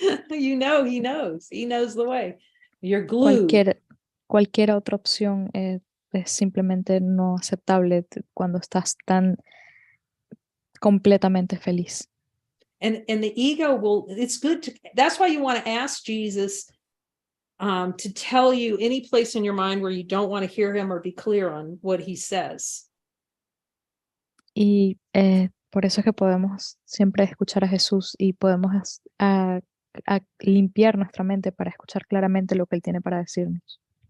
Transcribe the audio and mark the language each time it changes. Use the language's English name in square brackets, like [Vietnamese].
[English] You know, he knows the way. You're glued. [Spanish] Cualquier otra opción es simplemente no aceptable cuando estás tan completamente feliz. [English] And the ego it's good that's why you want to ask Jesus to tell you any place in your mind where you don't want to hear him or be clear on what he says. [Spanish] Y por eso es que podemos siempre escuchar a Jesús y podemos a limpiar nuestra mente para escuchar claramente lo que él tiene para decirnos.